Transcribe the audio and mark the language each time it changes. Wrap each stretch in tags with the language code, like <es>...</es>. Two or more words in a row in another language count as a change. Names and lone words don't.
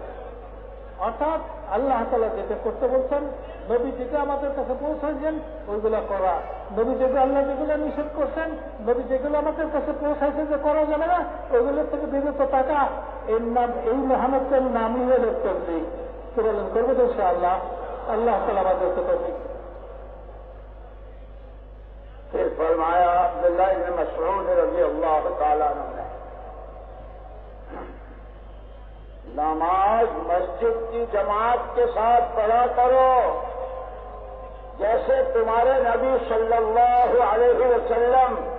<bn>অর্থাৎ আল্লাহ তাআলা যেটা করতে বলছেন, নবী যেটা আমাদের কাছে পৌঁছাইছেন ওইগুলা করা, নবী যেগুলো আল্লাহ যেগুলো নিষেধ করছেন, নবী যেগুলো আমাদের কাছে পৌঁছাইছে যে করা যাবে না, ওইগুলোর থেকে বিরত থাকা, এর নাম, এই মেহনতের নামই হল তাবলীগ। কি বলেন, করবো তো ইনশাআল্লাহ? আল্লাহ তাআলা আমাদেরকে তৌফিক।</bn> <ur>پھر فرمایا عبداللہ بن مسعود</ur> <ar>رضی اللہ تعالیٰ عنہ</ar> <ur>نے، نماز مسجد کی جماعت کے ساتھ پڑھا کرو جیسے تمہارے نبی</ur> <ar>صلی اللہ علیہ وسلم</ar>